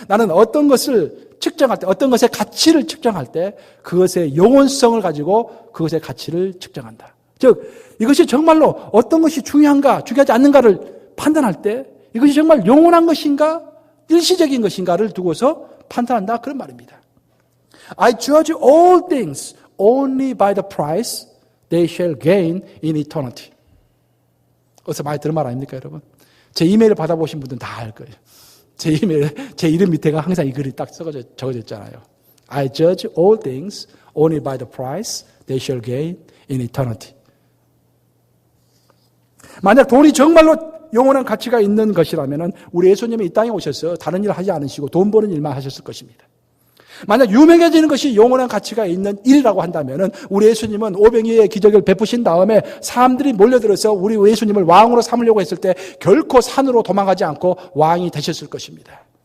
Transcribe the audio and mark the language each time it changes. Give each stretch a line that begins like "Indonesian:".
Korean: 나는 어떤 것을 측정할 때, 어떤 것의 가치를 측정할 때 그것의 영원성을 가지고 그것의 가치를 측정한다. 즉 이것이 정말로 어떤 것이 중요한가, 중요하지 않는가를 판단할 때 이것이 정말 영원한 것인가, 일시적인 것인가를 두고서 판단한다, 그런 말입니다.
English: I judge all things only by the price they shall gain in eternity.
Korean: 어디서 많이 들은 말 아닙니까, 여러분? 제 이메일을 받아보신 분들은 다 알 거예요. 제 이메일, 제 이름 밑에가 항상 이 글이 딱 적어져 있잖아요.
English: I judge all things only by the price they shall gain in eternity.
Korean: 만약 돈이 정말로 영원한 가치가 있는 것이라면 우리 예수님이 이 땅에 오셔서 다른 일을 하지 않으시고 돈 버는 일만 하셨을 것입니다. 만약 유명해지는 것이 영원한 가치가 있는 일이라고 한다면 우리 예수님은 오병이의 기적을 베푸신 다음에 사람들이 몰려들어서 우리 예수님을 왕으로 삼으려고 했을 때 결코 산으로 도망가지 않고 왕이 되셨을 것입니다.